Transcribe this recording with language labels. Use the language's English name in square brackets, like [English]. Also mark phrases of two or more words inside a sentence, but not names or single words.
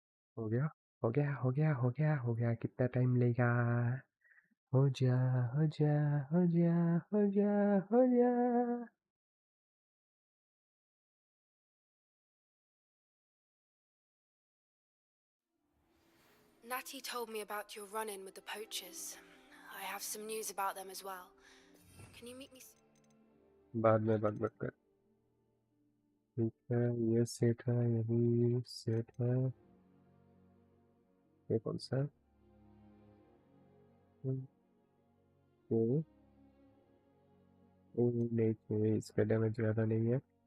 [Hindi] हो गया हो गया हो गया हो गया हो गया, कितना टाइम लेगा? हो जा हो जा हो जा हो जा हो जा। [English] Natty told me about your run-in with the poachers. I have some news about them as well. Can you meet me? [Hindi] बाद में बात बात कर। ठीक है, ये सेट है, यही सेट है। ये कौन सा है? ये नहीं चाहिए, इसका डैमेज ज़्यादा नहीं है।